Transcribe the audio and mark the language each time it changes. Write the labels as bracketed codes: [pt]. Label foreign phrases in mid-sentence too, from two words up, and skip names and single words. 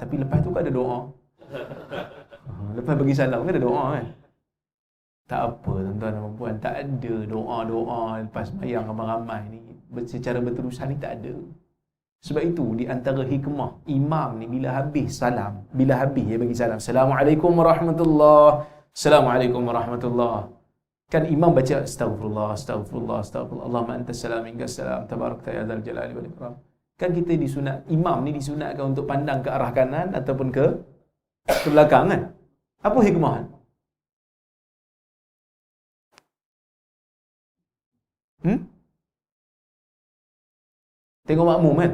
[ms] Tapi lepas tu kan ada doa. Lepas bagi salam kan ada doa kan. Tak apa tuan-tuan dan puan, tak ada doa-doa lepas sembahyang ramai-ramai ni secara berterusan ni tak ada. Sebab itu di antara hikmah imam ni bila habis dia bagi salam, [ar] السلام عليكم ورحمة الله, السلام عليكم ورحمة الله. [ms] Kan imam baca [ar] أستغفر الله، أستغفر الله، أستغفر الله، اللهم أنت السلام ومنك السلام، تباركت يا ذا الجلال والإكرام. [ms] Kan kita disunat, imam ni disunatkan untuk pandang ke arah kanan ataupun ke belakang kan. Apa hikmah? Tengok makmum kan.